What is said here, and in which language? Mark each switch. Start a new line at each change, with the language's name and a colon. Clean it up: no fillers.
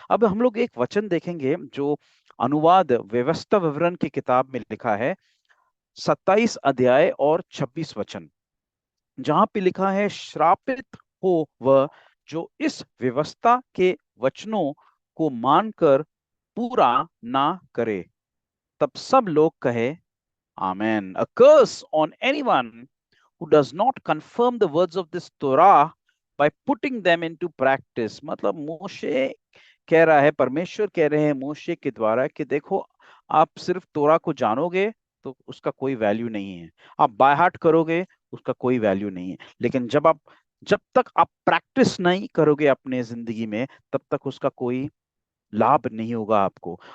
Hindi: अब हम लोग एक वचन देखेंगे जो अनुवाद व्यवस्था विवरण की किताब में लिखा है, 27 अध्याय और 26 वचन, जहां पे लिखा है, श्रापित हो वह जो इस व्यवस्था के वचनों को मानकर पूरा ना करे। तब सब लोग कहे आमेन।
English: A curse on anyone who does not confirm the words of this Torah by putting them into practice।
Hindi: मतलब मोशे कह रहा है, परमेश्वर कह रहे हैं मोशे के द्वारा कि देखो, आप सिर्फ तोरा को जानोगे तो उसका कोई वैल्यू नहीं है, आप बाय हार्ट करोगे उसका कोई वैल्यू नहीं है, लेकिन जब तक आप प्रैक्टिस नहीं करोगे अपने जिंदगी में, तब तक उसका कोई लाभ नहीं होगा आपको।